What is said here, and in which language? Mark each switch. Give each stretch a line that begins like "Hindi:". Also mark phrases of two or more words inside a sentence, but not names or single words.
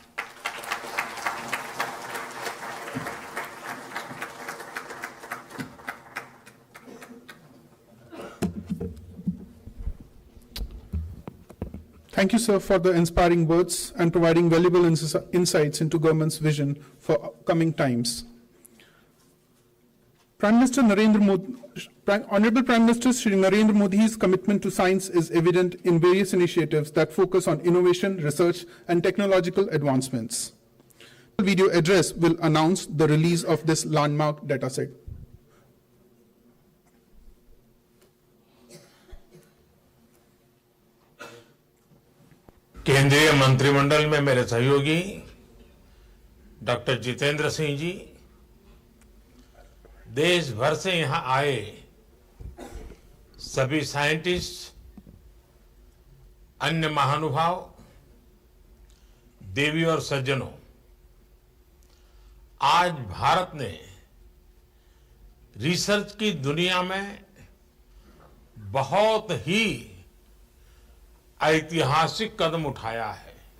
English: Thank you, sir, for the inspiring words and providing valuable insights into government's vision for coming times. Prime Minister Narendra Modi, Honorable Prime Minister Shri Narendra Modi's commitment to science is evident in various initiatives that focus on innovation, research, and technological advancements. The video address will announce the release of this landmark dataset.
Hindi: केंद्रीय मंत्रिमंडल में मेरे सहयोगी डॉक्टर जितेंद्र सिंह जी, देश भर से यहां आए सभी साइंटिस्ट, अन्य महानुभाव, देवी और सज्जनों, आज भारत ने रिसर्च की दुनिया में बहुत ही ऐतिहासिक कदम उठाया है।